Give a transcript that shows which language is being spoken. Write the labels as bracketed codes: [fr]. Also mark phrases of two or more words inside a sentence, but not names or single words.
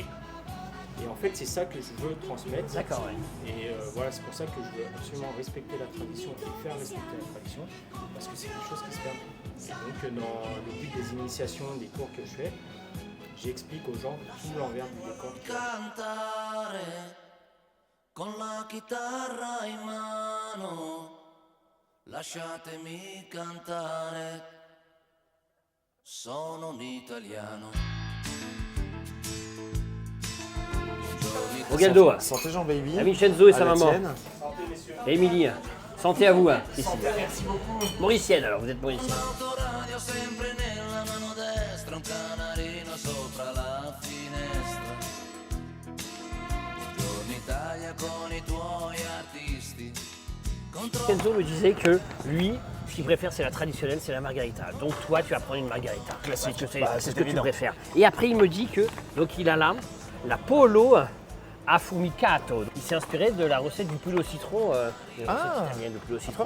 [fr] Et en fait, c'est ça que je veux transmettre. D'accord, ouais. Et voilà, c'est pour ça que je veux absolument respecter la tradition et faire respecter la tradition, parce que c'est quelque chose qui se perd. Et donc, dans le but des initiations, des cours que je fais, j'explique aux gens tout l'envers du décor. [it] Cantare con la chitarra in mano, lasciatemi cantare, sono un italiano. [fr] Au galdo, Santé Jean Baby. à Vincenzo et À sa la maman. tienne. Santé, messieurs. Et Émilie, santé à vous. Ici. Santé, merci beaucoup. Mauricienne alors, vous êtes mauricienne. [it] L'autoradio sempre nella mano destra, un canarino sopra la finestra. Buongiorno Italia con i tuoi artisti. [fr] Vincenzo me disait que lui, ce qu'il préfère, c'est la traditionnelle, c'est la margarita. Donc toi, tu vas prendre une margarita. Classique. Parce que c'est Bah, c'est c'est ce que tu évident. préfères. Et après, il me dit que donc il a là la [it] polo affumicato. [fr] Il s'est inspiré de la recette du poulet au citron, une recette italienne de poulet au citron.